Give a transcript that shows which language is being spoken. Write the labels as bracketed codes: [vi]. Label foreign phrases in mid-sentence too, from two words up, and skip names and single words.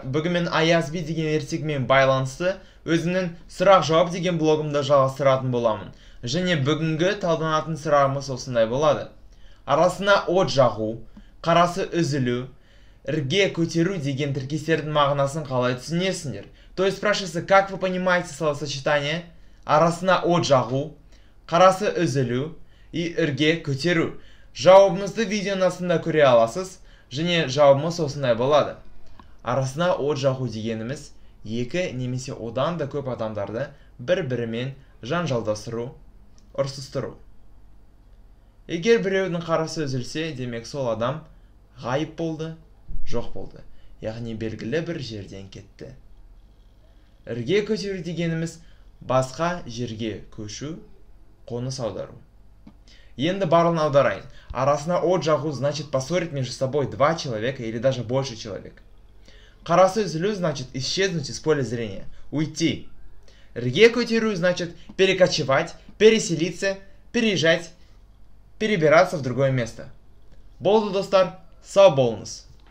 [kk] Бүгін мен Аязби деген ертегімен байланысты өзімнің сұрақ-жауап деген блогымда жалғастыратын боламын. Және бүгінгі талданатын сұрағымыз осындай болады. Арасына от жағу, қарасы үзілу, ірге көтеру деген тіркестердің мағынасын қалай түсінесіңдер? [ru] То есть спрашивается, как вы понимаете словосочетание [kk] арасына от жағу, қарасы үзілу [ru] и [kk] ірге көтеру? Жауабымызды видеоның астында көре аласыз. Және жауабымыз осындай болады. Арасына от жағу дегеніміз екі немесе одан да көп адамдарды бір-бірімен жанжалдастыру, ұрсыстыру. Егер біреудің қарасы үзілсе, демек сол адам ғайып болды, жоқ болды. Яғни белгілі бір жерден кетті. Ірге көтеру дегеніміз басқа жерге көшу, қоныс аудару. Енді барлығын аударайын. Арасына от жағу [ru] значит поссорить между собой два человека или даже больше человек. [kk] Қарасы үзілу [ru] значит исчезнуть из поля зрения, уйти. [kk] Ірге көтеру [ru] значит перекочевать, переселиться, переезжать, перебираться в другое место. [kk] Болды достар, сау болыңыз.